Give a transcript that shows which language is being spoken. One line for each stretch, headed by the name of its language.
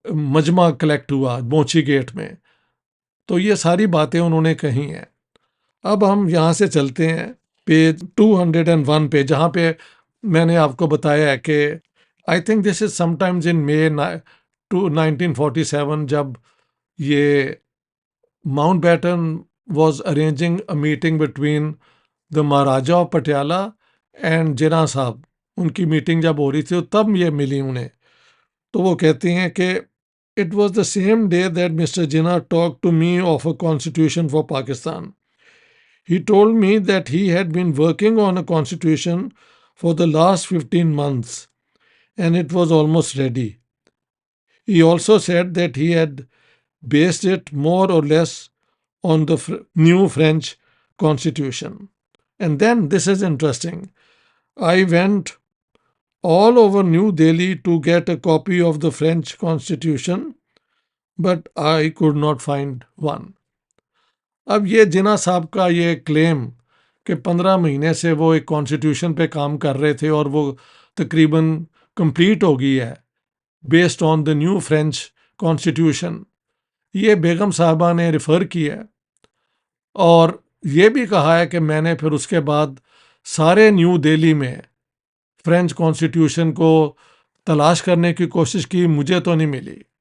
Urdu: مجمع کلیکٹ ہوا موچی گیٹ میں، تو یہ ساری باتیں انہوں نے کہی ہیں۔ اب ہم یہاں سے چلتے ہیں پیج 201 پہ، جہاں پہ میں نے آپ کو بتایا ہے کہ
English: I think this is some times in May 1947،
Urdu: جب یہ
English: Mountbatten was arranging a meeting between the Maharaja of Patiala and Jinnah صاحب،
Urdu: ان کی میٹنگ جب ہو رہی تھی تب یہ ملی انہیں، تو وہ کہتے ہیں کہ
English: it was the same day that Mr. Jinnah talked to me of a constitution for Pakistan. He told me that he had been working on a constitution for the last 15 months and it was almost ready. He also said that he had based it more or less on the new French constitution. And then this is interesting. I went all over New Delhi to get a copy of the French constitution, but I could not find one.
Urdu: اب یہ جناح صاحب کا یہ کلیم کہ 15 مہینے سے وہ ایک کانسٹیٹیوشن پہ کام کر رہے تھے اور وہ تقریباً کمپلیٹ ہو گئی ہے
English: based on the new French constitution,
Urdu: یہ بیگم صاحبہ نے ریفر کیا ہے، اور یہ بھی کہا ہے کہ میں نے پھر اس کے بعد سارے نیو دہلی میں فرینچ کانسٹیٹیوشن کو تلاش کرنے کی کوشش کی، مجھے تو نہیں ملی۔